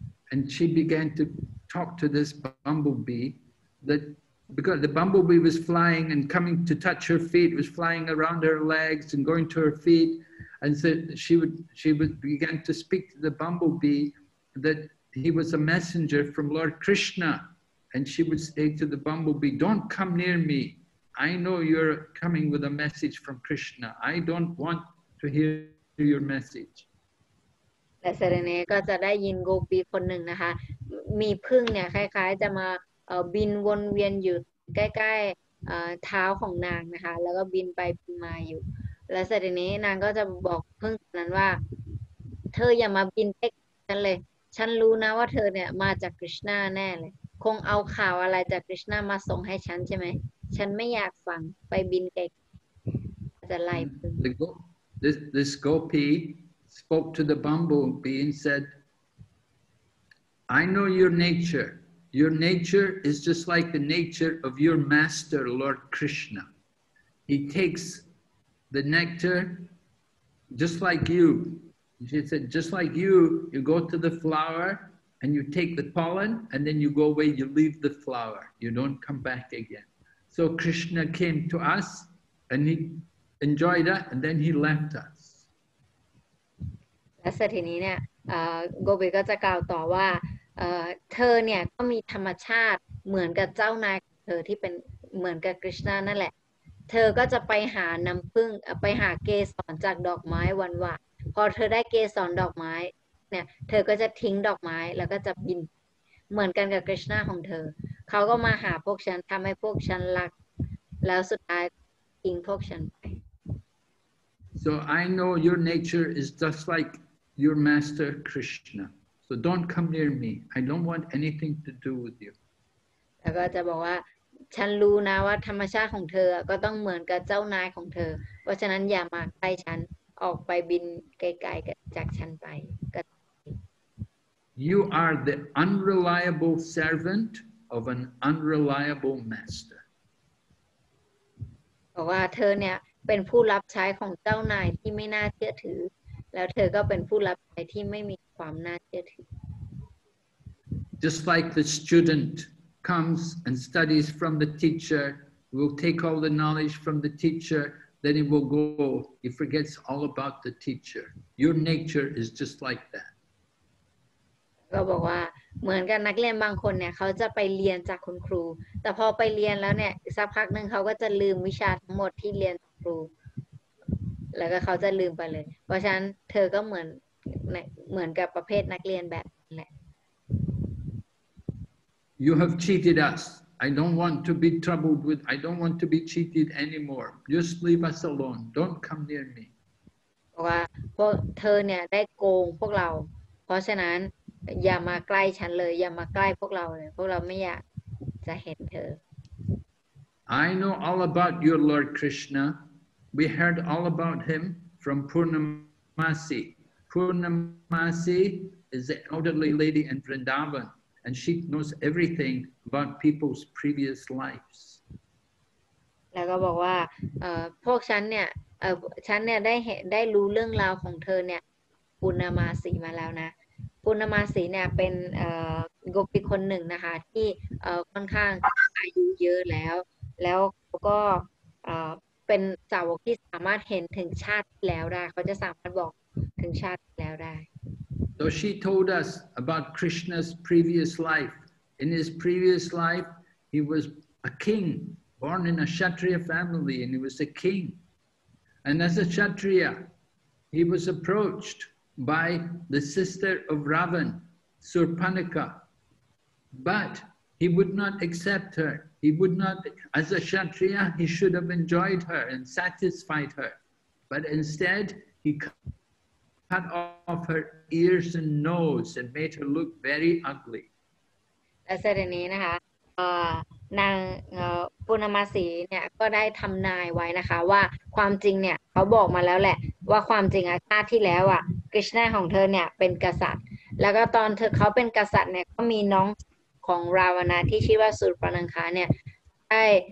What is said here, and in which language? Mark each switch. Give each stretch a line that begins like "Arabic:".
English: And she began to talk to this bumblebee that because the bumblebee was flying and coming to touch her feet, was flying around her legs and going to her feet, and so she would began to speak to the bumblebee that he was a messenger from Lord Krishna, and she would say to the bumblebee, "Don't come near me. I know you're coming with a message from Krishna. I don't want to hear your message."
Thai: และเสร็จนี้ก็จะได้ยินโกปีคนหนึ่งนะคะมีผึ้งเนี่ยคล้ายๆจะมาบินวนเวียนอยู่ใกล้ๆเท้าของนางนะคะแล้วก็บินไปบินมาอยู่และเสร็จนี้นางก็จะบอกผึ้งนั้นว่าเธออย่ามาบินใกล้ฉันเลยฉันรู้นะว่าเธอเนี่ยมาจากคริชนาแน่เลยคงเอาข่าวอะไรจากคริชนามาส่งให้ฉันใช่ไหมฉันไม่อยากฟังไปบินไกลจะไล่ผึ้ง
English: This gopi spoke to the bumblebee and said, "I know your nature. Your nature is just like the nature of your master, Lord Krishna. He takes the nectar just like you." She said, "Just like you go to the flower and you take the pollen and then you go away, you leave the flower. You don't come back again." So Krishna came to us and he enjoyed it and then he left us.
Thai: และทีนี้เนี่ยโกบีก็จะกล่าวต่อว่าเธอเนี่ยก็มีธรรมชาติเหมือนกับเจ้านายของเธอที่เป็นเหมือนกับคริชนานั่นแหละเธอก็จะไปหาน้ำผึ้งไปหาเกสรจากดอกไม้วันวะพอเธอได้เกสรดอกไม้เนี่ยเธอก็จะทิ้งดอกไม้แล้วก็จะบินเหมือนกันกับคริชนาของเธอเขาก็มาหาพวกฉันทำให้พวกฉันรักแล้วสุดท้ายทิ้งพวกฉันไป
English: So I know your nature is just like your master Krishna. So don't come near me. I don't want anything to do with you.
Thai: แล้วก็จะบอกว่าฉันรู้นะว่าธรรมชาติของเธอก็ต้องเหมือนกับเจ้านายของเธอเพราะฉะนั้นอย่ามาใกล้ฉันออกไปบินไกลๆจากฉันไป
English: You are the unreliable servant of an unreliable master.
Thai: บอกว่าเธอเนี่ยเป็นผู้รับใช้ของเจ้านายที่ไม่น่าเชื่อถือแล้วเธอก็เป็นผู้รับใช้ที่ไม่มีความน่าเชื่อถือ
English: Just like the student comes and studies from the teacher, will take all the knowledge from the teacher, then he will go, he forgets all about the teacher. Your nature is just like that.
Thai: ก็บอกว่าเหมือนกันนักเรียนบางคนเนี่ยเขาจะไปเรียนจากคุณครูแต่พอไปเรียนแล้วเนี่ยสักพักหนึ่งเขาก็จะลืมวิชาทั้งหมดที่เรียนจากครูแล้วก็เขาจะลืมไปเลยเพราะฉะนั้นเธอก็เหมือนกับประเภทนักเรียนแบบนั้นแหละ
English: You have cheated us. I don't want to be troubled with, I don't want to be cheated anymore. Just leave us alone. Don't come near me.
Thai: บอกว่าพวกเธอเนี่ยได้โกงพวกเราเพราะฉะนั้นอย่ามาใกล้ฉันเลยอย่ามาใกล้พวกเราเลยพวกเราไม่อยากจะเห็นเธอ
English: I know all about your Lord Krishna. we heard all about him from Purnamasi. Purnamasi is the elderly lady in Vrindavan, and she knows everything about people's previous lives.
Thai: แล้วก็บอกว่าพวกฉันเนี่ยได้รู้เรื่องราวของเธอเนี่ยปุณณมาสีมาแล้วนะปุณณมาสีเนี่ยเป็นโกปิคนหนึ่งนะคะที่ค่อนข้างอายุเยอะแล้วเขาก็เป็นสาวกที่สามารถเห็นถึงชาติที่แล้วได้เขาจะสามารถบอกถึงชาติที่แล้วได้
English: So she told us about Krishna's previous life. In his previous life, he was a king, born in a Kshatriya family, and he was a king. And as a Kshatriya, he was approached by the sister of Ravan, Surpanika. But he would not accept her. He would not, as a Kshatriya, he should have enjoyed her and satisfied her. But instead, he cut off her ears and nose and made her look very ugly.
Thai: และเสด็จนี้นะคะนางปุณณมาสีเนี่ยก็ได้ทำนายไว้นะคะว่าความจริงเนี่ยเขาบอกมาแล้วแหละว่าความจริงชาติที่แล้วกฤษณาของเธอเนี่ยเป็นกษัตริย์แล้วก็ตอนเขาเป็นกษัตริย์เนี่ยก็มีน้องของราวณะที่ชื่อว่าสุรปนังคาเนี่ยได้